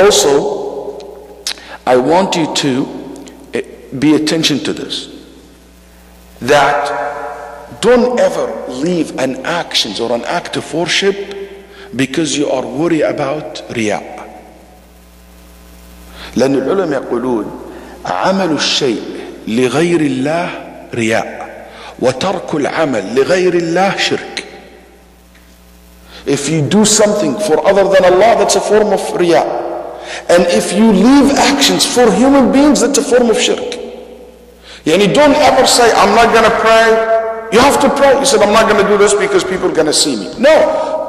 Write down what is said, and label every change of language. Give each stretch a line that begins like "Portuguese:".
English: Also, I want you to pay attention to this. That don't ever leave an action or an act of worship because you are worried about رياء.
Arabic: لأن العلماء يقولون عمل الشيء لغير الله رياء وترك العمل لغير الله شرك.
English: If you do something for other than Allah, that's a form of رياء. And if you leave actions for human beings, that's a form of shirk. يعني don't ever say, I'm not going to pray. You have to pray. You said, I'm not going to do this because people are going to see me. No.